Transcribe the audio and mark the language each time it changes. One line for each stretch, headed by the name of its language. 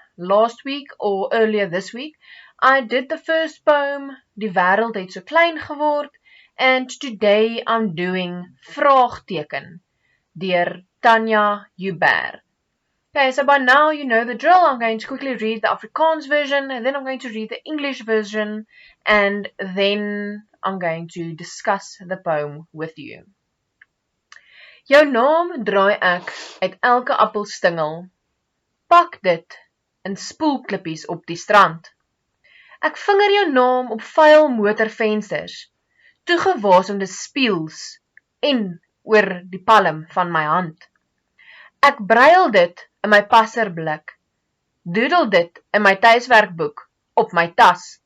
English: Last week or earlier this week, I did the first poem,
Afrikaans: Die wêreld het so klein geword,
English: and today I'm doing Vraagteken, deur Tanya Hubert. Okay, so by now you know the drill. I'm going to quickly read the Afrikaans version, and then I'm going to read the English version, and then I'm going to discuss the poem with you.
Afrikaans: Jou naam draai ek uit elke appelstingel, pak dit in spoelklippies op die strand. Ek vinger jou naam op vuil motorvensters, toegewasemde spieëls en oor die palm van my hand. Ek bruil dit in my passerblik, doodel dit in my tuiswerkboek op my tas.